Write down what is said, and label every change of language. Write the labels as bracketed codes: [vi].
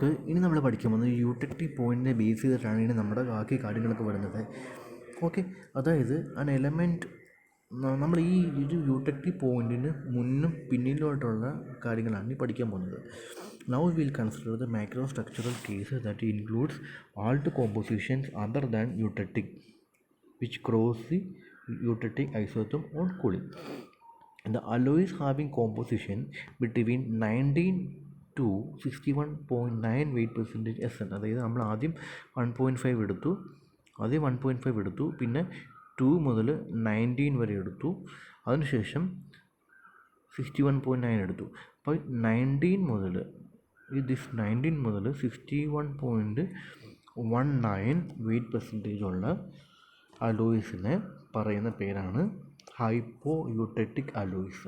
[ml] ഇനി നമ്മൾ പഠിക്കാൻ പോകുന്നത് യൂട്രറ്റിക് പോയിൻറ്റിനെ ബേസ് ചെയ്തിട്ടാണ് ഇനി നമ്മുടെ ബാക്കി കാര്യങ്ങളൊക്കെ വരുന്നത്. ഓക്കെ. അതായത് [en] an element, [ml] നമ്മൾ ഈ ഒരു യൂട്രറ്റിക് പോയിൻറ്റിന് മുന്നും പിന്നിലുമായിട്ടുള്ള കാര്യങ്ങളാണ് ഈ പഠിക്കാൻ പോകുന്നത്. [en] Now we will consider the microstructural cases that includes all the compositions other than eutectic which cross the eutectic isotherm on cooling. And the alloys having composition between 19 to 61.9 weight percentage SN. [ml] അതായത് നമ്മൾ ആദ്യം 1.5 എടുത്തു, ആദ്യം 1.5 എടുത്തു, പിന്നെ 2 മുതൽ 19 വരെ എടുത്തു, അതിനുശേഷം 61.9 എടുത്തു. അപ്പോൾ 19 മുതൽ 61.19 വെയ്റ്റ് പെർസെൻറ്റേജ് ഉള്ള അലോയ്സിനെ പറയുന്ന പേരാണ് ഹൈപ്പോ യൂട്രറ്റിക് അലോയ്സ്.